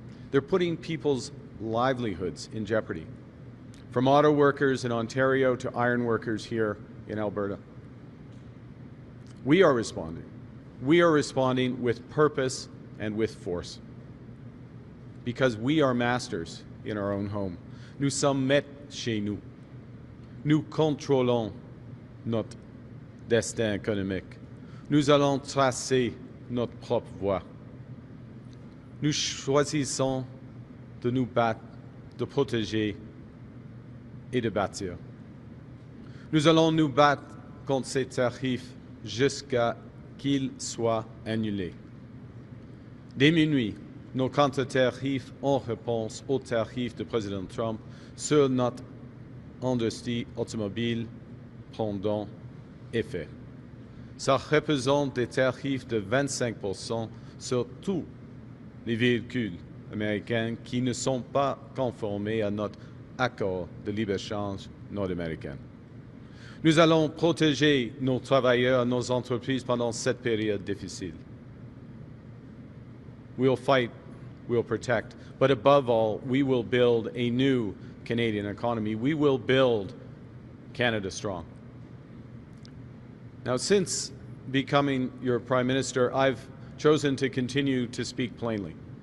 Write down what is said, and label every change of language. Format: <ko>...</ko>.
<en>They're putting people's livelihoods in jeopardy, from auto workers in Ontario to iron workers here in Alberta. We are responding. We are responding with purpose and with force, because we are masters in our own home.</en> <fr>Nous sommes maîtres chez nous. Nous contrôlons notre destin économique. Nous allons tracer notre propre voie. Nous choisissons de nous battre, de protéger et de bâtir. Nous allons nous battre contre ces tarifs jusqu'à qu'ils soient annulés. Dès minuit, nos contre-tarifs en réponse aux tarifs du président Trump sur notre industrie automobile prendront effet. Ça représente des tarifs de 25% sur tous les véhicules américains qui ne sont pas conformés à notre accord de libre-échange nord-américain. Nous allons protéger nos travailleurs, nos entreprises pendant cette période difficile.</fr> <en>We'll fight, we'll protect, but above all, we will build a new Canadian economy. We will build Canada strong. Now, since becoming your Prime Minister, I've chosen to continue to speak plainly.</en>